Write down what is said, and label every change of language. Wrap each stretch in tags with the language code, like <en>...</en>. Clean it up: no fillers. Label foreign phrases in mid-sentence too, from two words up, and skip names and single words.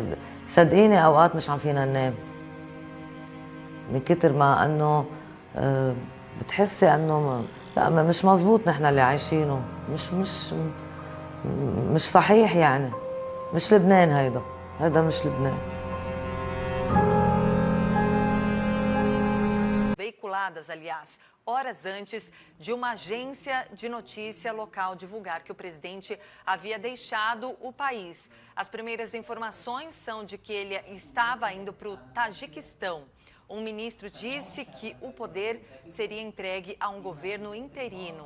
<ar>صدقيني اوقات مش عم فينا ننام من كتر ما انه بتحسي انه لا مش مزبوط نحن اللي عايشينه، مش صحيح يعني. مش لبنان هيدا مش لبنان.</ar> <pt>veiculadas, aliás, horas antes de uma agência de notícia local divulgar que o presidente havia deixado o país. As primeiras informações são de que ele estava indo para o Tajiquistão. Um ministro disse que o poder seria entregue a um governo interino.</pt>